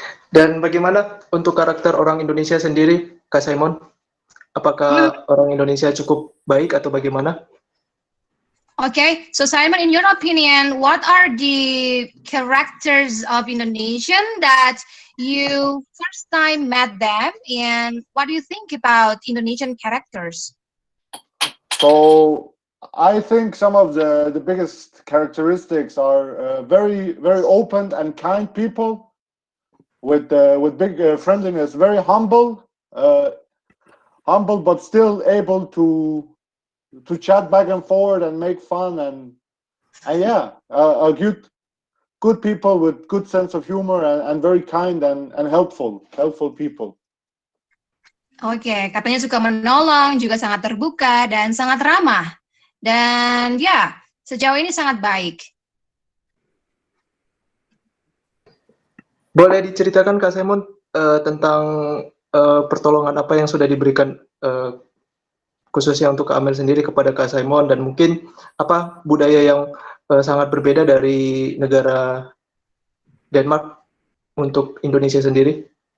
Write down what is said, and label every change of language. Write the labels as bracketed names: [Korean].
[Indonesian] Dan bagaimana untuk karakter orang Indonesia sendiri, Kak Simon? Apakah orang Indonesia cukup baik atau bagaimana? [English] Okay, so Simon, in your opinion, what are the characters of Indonesian that you first time met them, and what do you think about Indonesian characters? So I think some of the biggest characteristics are very open and kind people with big friendliness, very humble but still able to chat back and forward and make fun and a good people with good sense of humor and very kind and helpful people. [Indonesian] Oke, katanya suka menolong, juga sangat terbuka dan sangat ramah. Dan sejauh ini sangat baik. Boleh diceritakan Kak Simon tentang pertolongan apa yang sudah diberikan khususnya untuk Kak Amel sendiri kepada Kak Simon, dan mungkin apa budaya yang sangat berbeda dari negara Denmark untuk Indonesia sendiri?